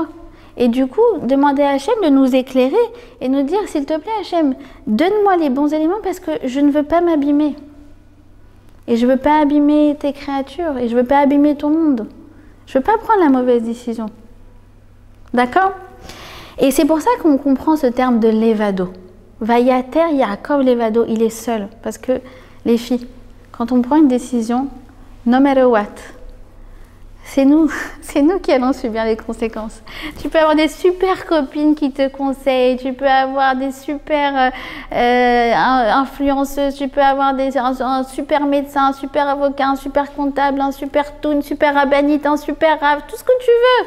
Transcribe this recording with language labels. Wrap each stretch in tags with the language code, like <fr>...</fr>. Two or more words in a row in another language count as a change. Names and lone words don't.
<fr>Et du coup, demander à Hachem de nous éclairer et nous dire, s'il te plaît Hachem, donne-moi les bons éléments parce que je ne veux pas m'abîmer. Et je ne veux pas abîmer tes créatures et je ne veux pas abîmer ton monde. Je ne veux pas prendre la mauvaise décision. D'accord? Et c'est pour ça qu'on comprend ce terme de levado.</fr> <he>ויותר יעקב לבדו,</he> <fr>il est seul. Parce que les filles, quand on prend une décision,</fr> <en>no matter what,</en> <fr>c'est nous qui allons subir les conséquences. Tu peux avoir des super copines qui te conseillent, tu peux avoir des super influenceuses, tu peux avoir un super médecin, un super avocat, un super comptable, un super tout, une super rabbinite, un super rave, tout ce que tu veux.</fr>